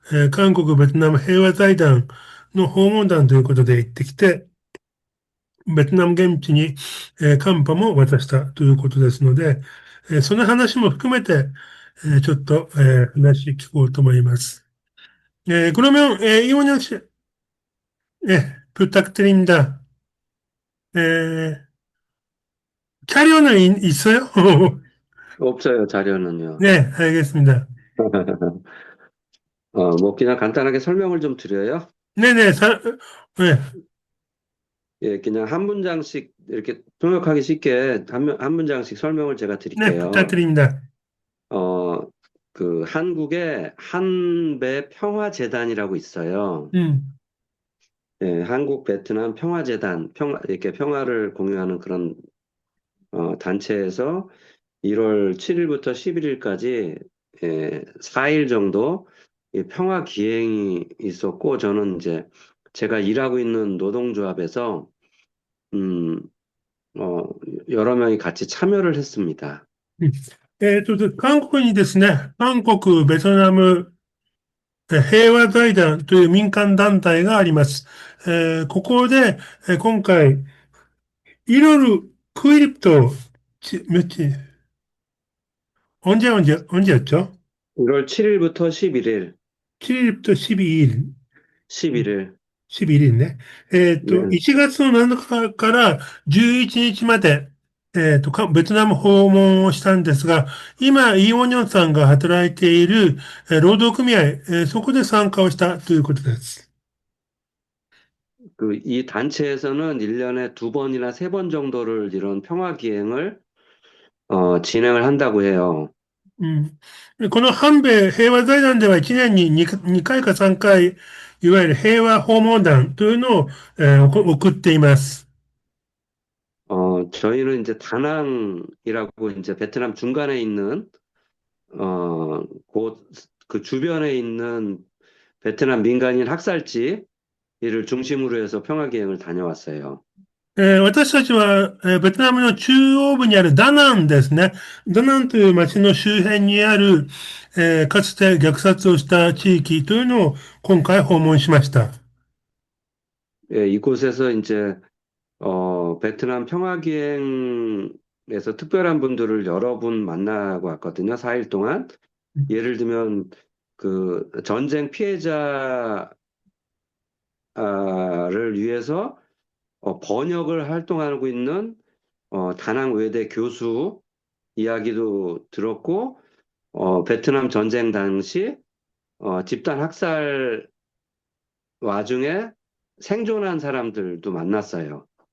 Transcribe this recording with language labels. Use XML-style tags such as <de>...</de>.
<ja>韓国ベトナム平和財団の訪問団ということで行ってきて、ベトナム現地に、カンパも渡したということですので、その話も含めて、ちょっと、話聞こうと思います。</ja> <ko>그러면, 이원영 씨, 부탁드립니다. 에, 자료는 있어요? 없어요, 자료는요. 네, 알겠습니다. 뭐, 그냥 간단하게 설명을 좀 드려요. 네네, 네, 예, 그냥 한 문장씩 이렇게 통역하기 쉽게 한 문장씩 설명을 제가 네, 드릴게요. 부탁드립니다. 어, 그 한국에 한배 평화재단이라고 있어요. 음, 예, 한국 베트남 평화재단, 이렇게 평화를 공유하는 그런 단체에서 1월 7일부터 11일까지 4일 정도 이 평화 기행이 있었고 저는 이제 제가 일하고 있는 노동조합에서 음, 어, 여러 명이 같이 참여를 했습니다.</ko> <ja>韓国にですね、韓国、ベトナム、平和財団という民間団体があります。ここで、今回、</ja> <ko>이를 구입도, 며칠, 언제였죠? 1월 7일부터 11일, 7일부터 12일. 11일,</ko> <ja>11日ね。</ja> <ko>네,</ko> <ja>1月の7日から11日まで、ベトナム訪問をしたんですが、今、イ・オニョンさんが働いている、労働組合、そこで参加をしたということです。</ja> <ko>이 단체에서는 1년에 2번이나 3번 정도를 이런 평화 기행을 진행을 한다고 해요.</ko> <ja>うん。この反米平和財団では1年に2回か3回、いわゆる平和訪問団というのを、送っています。</ja> <ko>저희는 이제 다낭이라고 이제 베트남 중간에 있는 곳, 그 주변에 있는 베트남 민간인 학살지 이를 중심으로 해서 평화기행을 다녀왔어요.</ko> <ja>私たちは、ベトナムの中央部にあるダナンですね。ダナンという町の周辺にある、かつて虐殺をした地域というのを今回訪問しました。</ja> <ko>예, 이곳에서 이제 베트남 평화기행에서 특별한 분들을 여러 분 만나고 왔거든요. 4일 동안. 예를 들면 그 전쟁 피해자를 위해서 번역을 활동하고 있는 다낭 외대 교수 이야기도 들었고, 베트남 전쟁 당시 집단 학살 와중에 생존한 사람들도 만났어요.</ko>